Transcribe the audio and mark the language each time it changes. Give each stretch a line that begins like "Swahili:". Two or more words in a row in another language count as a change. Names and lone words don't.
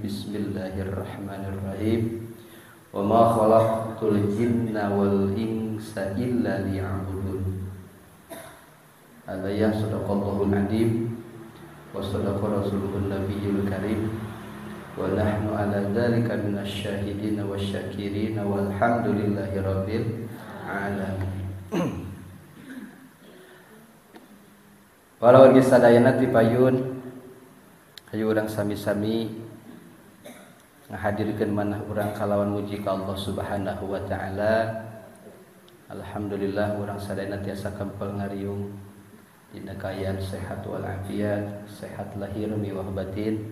Arabic: بسم الله الرحمن الرحيم. وما خلقت الجن والإنس إلا ليعبدون. هذا صدق الله العظيم وصدق رسوله النبي الكريم ونحن على ذلك من الشاهدين والشاكرين والحمد لله رب العالمين.
Sundanese: Para wargi sadayana ti payun hayu urang sami-sami ngahadirkeun manah urang kalawan muji ka Allah
Arabic: سبحانه وتعالى.
Sundanese: Alhamdulillah urang sadayana tiasa kempel ngariung dina kaayaan sehat wal afiat, sehat lahir miwah batin.